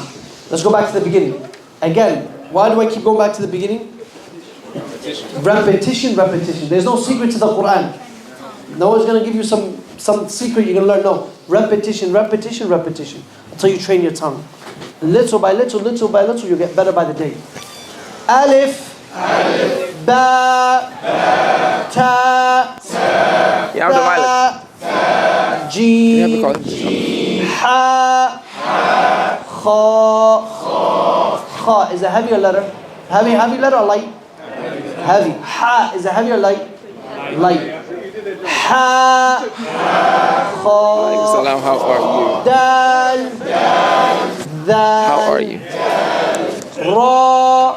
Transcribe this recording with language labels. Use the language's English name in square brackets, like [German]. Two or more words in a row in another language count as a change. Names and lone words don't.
[English] Let's go back to the beginning. Again, why do I keep going back to the beginning? Repetition. There's no secret to the Qur'an. No one's going to give you some secret you're going to learn. No. Repetition. Until you train your tongue. Little by little, you get better by the day. [Arabic] Alif. Ba. Ta. Tha. Jim. Ha. [English] Kha. Kha is a heavier letter. Heavy letter or light? Heavy. Ha is a heavier light? [Arabic] Light. Ha. Kha. [English] Salam, how are you? [Arabic] Dal. Dal. [English] How are you? [Arabic] Ra.